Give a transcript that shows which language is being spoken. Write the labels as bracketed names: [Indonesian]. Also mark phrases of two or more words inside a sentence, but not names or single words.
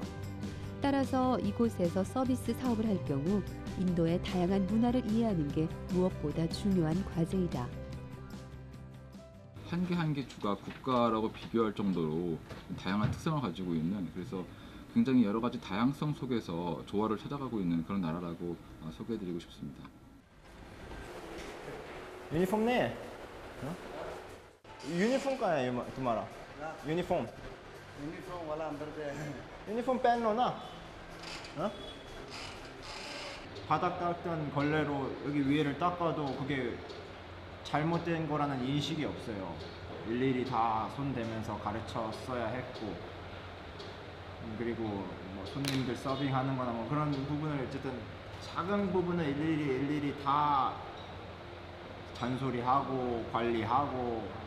[Korean] 따라서 이곳에서 서비스 사업을 할 경우 인도의 다양한 문화를 이해하는 게 무엇보다 중요한 과제이다. 한 개 한 개 주가 국가라고 비교할 정도로 다양한 특성을 가지고 있는, 그래서 굉장히 여러 가지 다양성 속에서 조화를 찾아가고 있는 그런 나라라고 소개해드리고 싶습니다. [Hindi] यूनिफॉर्म नहीं है? यूनिफॉर्म कहाँ है तुम्हारा? यूनिफॉर्म वाला अंदर पे है। 유니폼 पहन लो ना. [Korean] 바닥 닦던 걸레로 여기 위에를 닦아도 그게 잘못된 거라는 인식이 없어요. 일일이 다 손 대면서 가르쳤어야 했고, 그리고 뭐 손님들 서빙하는 거나 뭐 그런 부분을 어쨌든 작은 부분을 일일이 다 잔소리하고 관리하고.